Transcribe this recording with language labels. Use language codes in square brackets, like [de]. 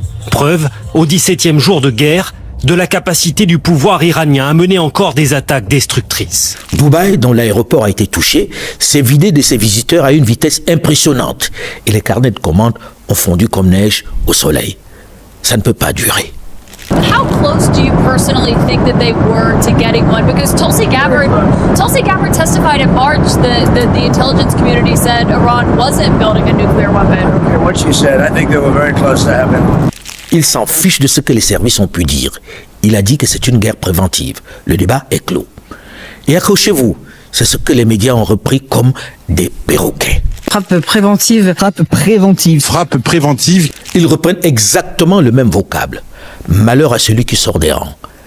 [fr] Preuve, au 17e jour de guerre, de la capacité du pouvoir iranien à mener encore des attaques destructrices. Dubaï, dont l'aéroport a été touché, s'est vidé de ses visiteurs à une vitesse impressionnante et les carnets de commandes ont fondu comme neige au soleil. Ça ne peut pas durer. [en] How close do you personally think that they were to getting one? Because Tulsi Gabbard testified in March that the intelligence community said Iran wasn't building a nuclear weapon. Okay, what she said, I think they were very close to having one. [fr] Il s'en fiche de ce que les services ont pu dire. Il a dit que c'est une guerre préventive. Le débat est clos. Et accrochez-vous, c'est ce que les médias ont repris comme des perroquets. Frappe préventive. Frappe préventive. Frappe préventive. Ils reprennent exactement le même vocable. Malheur à celui qui sort des rangs.